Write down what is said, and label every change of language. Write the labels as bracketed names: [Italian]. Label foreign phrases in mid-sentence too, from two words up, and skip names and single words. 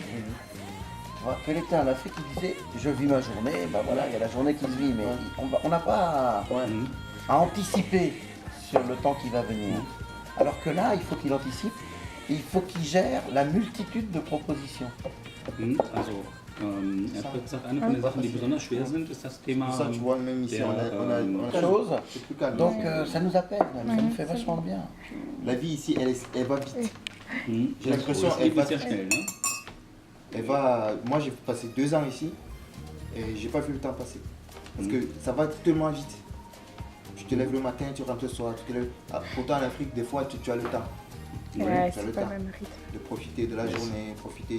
[French] Quand il était en Afrique, il disait je vis ma journée, ben voilà, il y a la journée qui se vit, mais on n'a pas à anticiper sur le temps qui va venir. Alors que là, il faut qu'il anticipe, et il faut qu'il gère la multitude de propositions. [German] Also, er hat gesagt, eine von den Sachen, die besonders schwer sind, ist das Thema. [French] Ça, tu vois, même ici, on a chose. c'est plus calme. Donc ça nous appelle, ça nous fait vachement bien. La vie ici, elle va vite. J'ai l'impression [German] es geht sehr schnell, ne? [French] elle va. Moi, j'ai passé 2 ans ici et j'ai pas vu le temps passer. Parce que ça va tellement vite. Tu te lèves le matin, tu rentres le soir. Tu te lèves... Pourtant, en Afrique, des fois, tu as le temps. Ouais, tu as le c'est pas temps le même rythme. de profiter de la journée, profiter.